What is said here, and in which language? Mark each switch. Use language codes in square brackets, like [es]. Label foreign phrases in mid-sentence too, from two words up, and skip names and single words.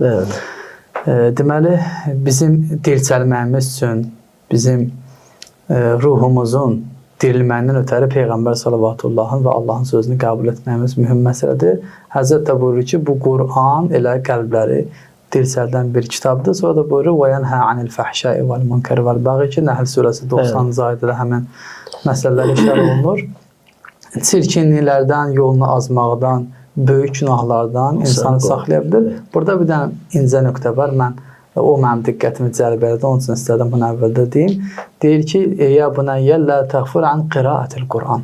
[az] Deməli, bizim dirçəlməyimiz üçün, bizim ruhumuzun dirilməyindən ötəri Peyğəmbər sallallahu və Allahın sözünü qəbul etməyimiz mühüm məsələdir. Həzrət də buyurur ki, bu Qur'an elə qəlbləri dirçəldən bir kitabdır. Sonra da buyurur, [ar] وَيَنْهَا عَنِ الْفَحْشَاءِ وَالْمُنْكَرِ وَالْبَغْيِ [az] ki, Nəhl surəsi 90-cı ayədə həmin məsələlər işarə olunur. Çirkinliklərdən, yolunu azmaqdan, böyük günahlardan insanı saxlaya bilir. Burada bir dənə incə nöqtə var. Mən o mənim diqqətimi cəlb elədi. Onun üçün istədim bunu əvvəldə deyim. Deyir ki, [ar] يا بني لا تغفر عن قراءة القرآن.